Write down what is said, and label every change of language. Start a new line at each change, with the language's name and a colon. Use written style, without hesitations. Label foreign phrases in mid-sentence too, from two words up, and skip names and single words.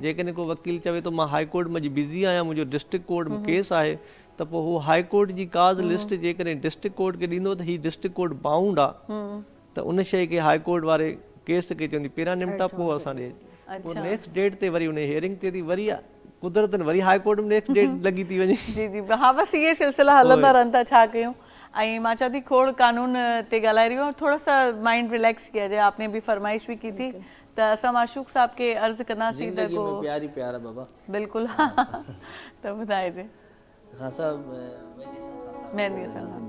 Sindhi: जेकॾहिं को वकील चवे थो मां
English: High Court
Sindhi: में बिज़ी आहियां, मुंहिंजो
English: district court
Sindhi: में केस आहे, त पोइ हू
English: High Court
Sindhi: जी
English: cause list
Sindhi: जेकॾहिं
English: district court
Sindhi: खे ॾींदो त हीउ
English: district court bound
Sindhi: आहे, त उन शइ खे
English: High Court
Sindhi: वारे केस खे चवंदी पहिरियां निमटा पोइ असां ॾे, पोइ
English: next date
Sindhi: ते वरी उन हियरिंग थिए थी, वरी कुदरतन वरी
English: High Court
Sindhi: में
English: next date
Sindhi: लॻी थी वञे। जी जी हा बसि इहे सिलसिला हलंदा रहनि था, छा कयूं। ऐं मां चवां थी खोड़ कानून ते ॻाल्हाए रही हूं,
Hindi: थोड़ा सा माइंड रिलैक्स किया जाए, आपने भी फरमाइश भी की थी,
Sindhi: त असां माशूक साहब के अर्ज़ कंदासीं त को
Hindi: प्यार ही प्यार है बाबा।
Sindhi: बिल्कुलु त ॿुधाइजे। खासा मेहंदी सां